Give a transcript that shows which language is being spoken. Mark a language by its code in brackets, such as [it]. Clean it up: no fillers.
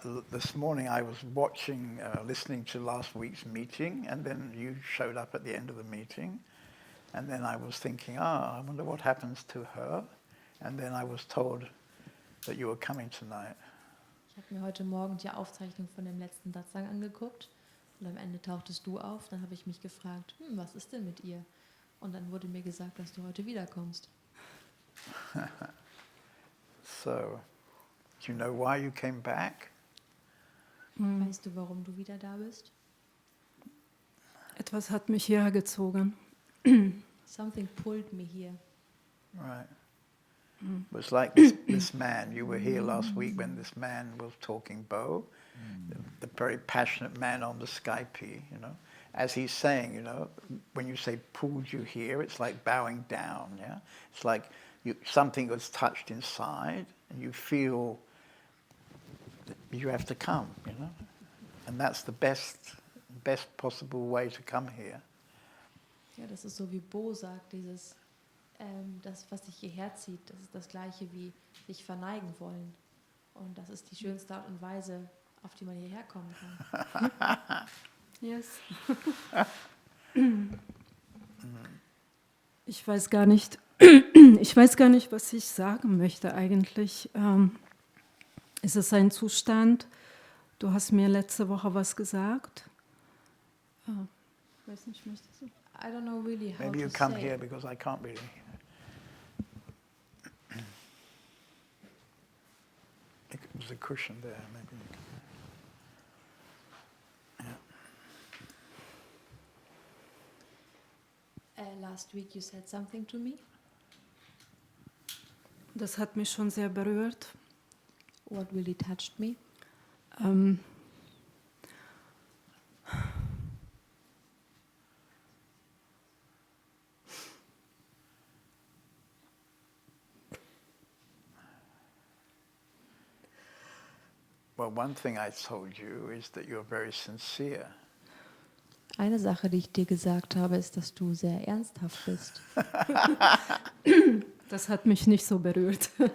[en] This morning I was watching, listening to last week's meeting, and then you showed up at the end of the meeting, and then I was thinking, I wonder what happens to her, and then I was told that you were coming tonight. [de] Ich habe mir heute Morgen die Aufzeichnung von dem letzten Satsang angeguckt und am Ende tauchtest du auf. Dann habe ich mich gefragt, was ist denn mit ihr? Und dann wurde mir gesagt, dass du heute wiederkommst. [en] So, do you know why you came back? [de] Weißt du, warum du wieder da bist? Etwas hat mich hierher gezogen. [en] Something pulled me here. Right. It was like this man. You were here last week when this man was talking Bo, the very passionate man on the Skype, As he's saying, when you say pulled you here, it's like bowing down, yeah? It's like something was touched inside, and you feel that you have to come, And that's the best possible way to come here. [de] Ja, das ist so wie Bo sagt, das, was dich hierher zieht, das ist das Gleiche wie sich verneigen wollen. Und das ist die schönste Art und Weise, auf die man hierher kommen kann. [en] Yes. [de] Ich weiß gar nicht, was ich sagen möchte eigentlich. Ist es ein Zustand? Du hast mir letzte Woche was gesagt. Weiß nicht, möchtest du? [en] I don't know really how Maybe you to come say. here because I can't really. There's a cushion there. Maybe you can. Last week you said something to me. [de] Das hat mich schon sehr berührt. [en] What really touched me? Well, one thing I told you is that you're very sincere. [de] Eine Sache, die ich dir gesagt habe, ist, dass du sehr ernsthaft bist. Das hat mich nicht so berührt.